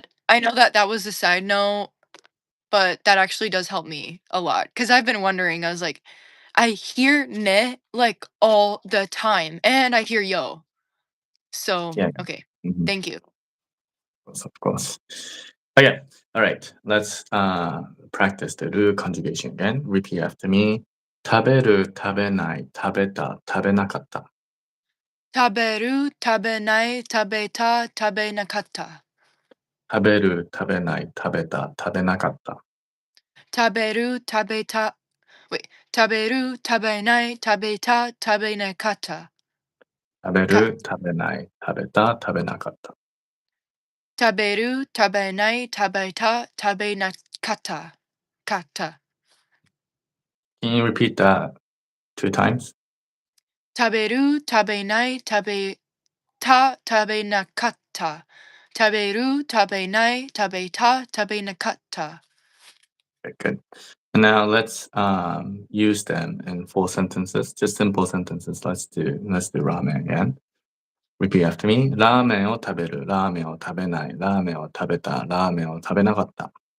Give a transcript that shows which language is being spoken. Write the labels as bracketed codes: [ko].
[en] That I know that that was a side note, but that actually does help me a lot because I've been wondering. I was like, I hear ne like all the time, and I hear yo. So Yeah. okay, Mhm. thank you. Of course. Okay. All right. Let's practice the ru conjugation again. Repeat after me. [ja] 食べる、食べない、食べた、食べなかった。 Taberu, tabenai, tabeta, tabenakata. 食べる、食べない、食べた、食べなかった。 Taberu, tabeta. Wait, taberu, tabenai, tabeta, tabenakata. 食べ Ka る、食べない、食べた、食べなかった。 taberu, tabenai, tabeta, tabenakata. Kata. Can you repeat that 2 times? Taberu, tabenai, tabeta, tabenakata. Taberu, tabenai, tabeta, tabenakata. [en] Okay, good. And now let's use them in full sentences, just simple sentences. Let's do ramen again. Repeat after me. [ja] ラーメンを食べる、ラーメンを食べない、ラーメンを食べた、ラーメンを食べなかった。